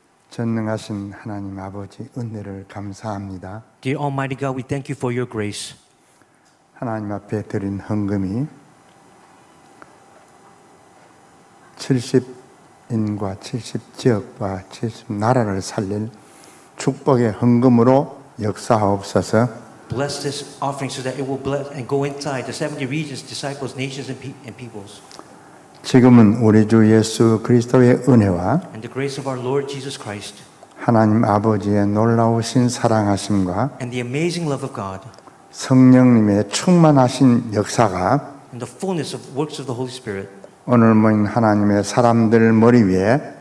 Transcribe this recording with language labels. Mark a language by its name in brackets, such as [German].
[Korean] 전능하신 하나님 아버지 은혜를 감사합니다. [English] Dear Almighty God, we thank you for your grace. [Korean] 하나님 앞에 드린 헌금이 70인과 70지역과 70나라를 살릴 축복의 헌금으로 역사하옵소서. [English] Bless this offering so that it will bless and go inside the 70 regions, disciples, nations, and peoples. [Korean] 지금은 우리 주 예수 그리스도의 은혜와 [English] And the grace of our Lord Jesus Christ [Korean] 하나님 아버지의 놀라우신 사랑하심과 [English] and the amazing love of God [Korean] 성령님의 충만하신 역사가 [English] and the fullness of works of the Holy Spirit [Korean] 오늘 모인 하나님의 사람들 머리 위에